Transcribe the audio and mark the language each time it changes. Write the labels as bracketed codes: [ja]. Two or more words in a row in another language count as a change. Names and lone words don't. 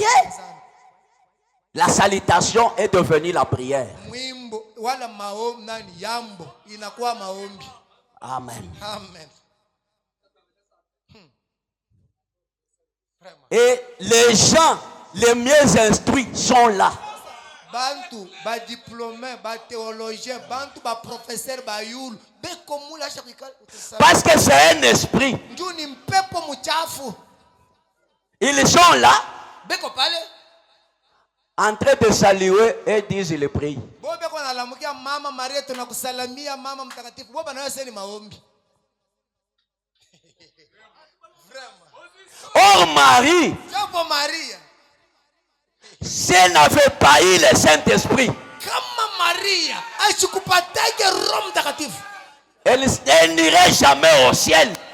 [fr] La salutation est devenue la prière. Amen. Et les gens les mieux instruits sont là. [ln] Bantu, ba diplômé, ba théologien, bantu, ba professeur, ba yul. [fr] Parce que c'est un esprit. Ils sont là. En train de saluer et disent ils prient. Or Marie, si elle n'avait pas eu le Saint-Esprit, elle n'irait jamais au ciel.